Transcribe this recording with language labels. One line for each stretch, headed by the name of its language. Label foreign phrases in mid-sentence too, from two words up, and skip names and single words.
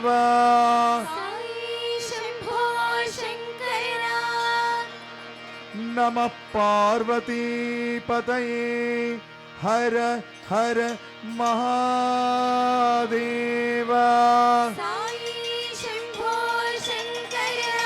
Telugu: సాయి శంభో శంకర.
Sanskrit: नमः पार्वती पतये हर हर महादेव।
Telugu: సాయి శంభో శంకర.